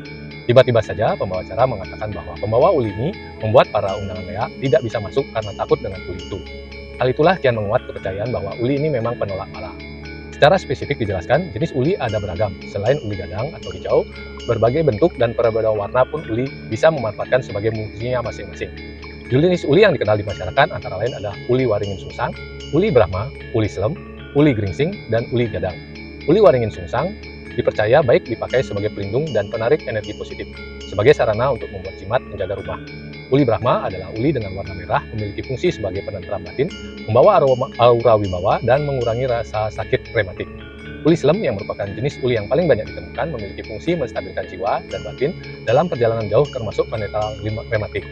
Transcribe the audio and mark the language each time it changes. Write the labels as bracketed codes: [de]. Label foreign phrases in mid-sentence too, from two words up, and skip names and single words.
[id] Tiba-tiba saja pembawa acara mengatakan bahwa pembawa uli ini membuat para undangan leak tidak bisa masuk karena takut dengan uli itu. Hal itulah kian menguat kepercayaan bahwa uli ini memang penolak bala. Secara spesifik dijelaskan, jenis uli ada beragam. Selain uli gadang atau hijau, berbagai bentuk dan perbedaan warna pun uli bisa memanfaatkan sebagai fungsinya masing-masing. Jenis uli yang dikenal di masyarakat antara lain adalah uli waringin sungsang, uli brahma, uli slem, uli gringsing, dan uli gadang. Uli waringin sungsang dipercaya baik dipakai sebagai pelindung dan penarik energi positif, sebagai sarana untuk membuat jimat menjaga rumah. Uli brahma adalah uli dengan warna merah, memiliki fungsi sebagai penenteram batin, membawa aura wibawa, dan mengurangi rasa sakit rematik. Uli slem yang merupakan jenis uli yang paling banyak ditemukan memiliki fungsi menstabilkan jiwa dan batin dalam perjalanan jauh termasuk penetral rematik.